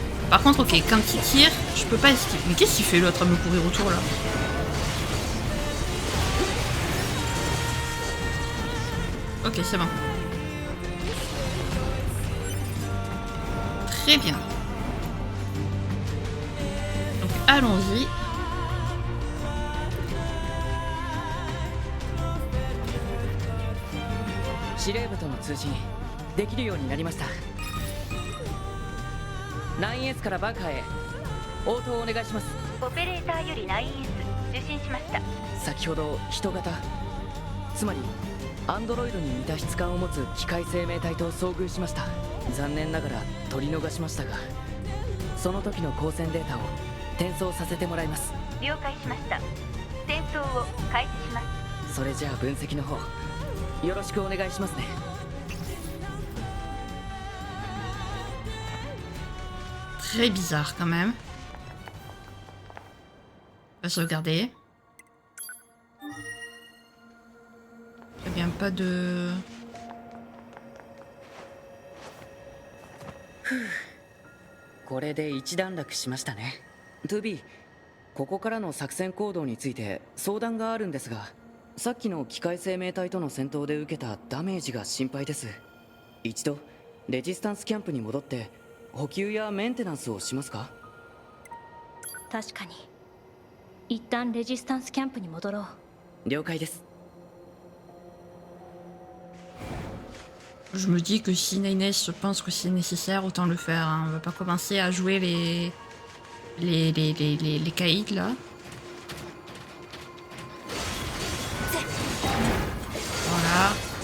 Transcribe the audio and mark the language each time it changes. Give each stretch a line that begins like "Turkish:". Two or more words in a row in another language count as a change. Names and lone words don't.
French: Par contre, ok, quand il tire, je peux pas esquiver. Mais qu'est-ce qu'il fait l'autre à me courir autour là? Ok, c'est bon. Très bien. Donc allons-y.
Japanese: 司令部との通信できるようになりました。9S からバンカーへ応答お願いします。オペレーターより 9S 受信しました。先ほど人型、つまりアンドロイドに似た質感を持つ機械生命体と遭遇しました。残念ながら取り逃しましたが、その時の光線データを転送させてもらいます。了解しました。転送を開始します。それじゃあ分析の方よろしくお願いしますね。
French: Très bizarre quand même. On va sauvegarder. Très bien, pas de...
Japanese: これで一段落しましたね。2B、ここからの作戦行動について相談があるんですが、さっきの機械生命体との戦闘で受けたダメージが心配です。一度レジスタンスキャンプに戻って補給やメンテナンスをしますか？確かに一旦レジスタンスキャンプに戻ろう。了解です。
French: Je me dis que si Nines se pense que c'est nécessaire, autant le faire. Hein. On va pas commencer à jouer les caïds là. Voilà.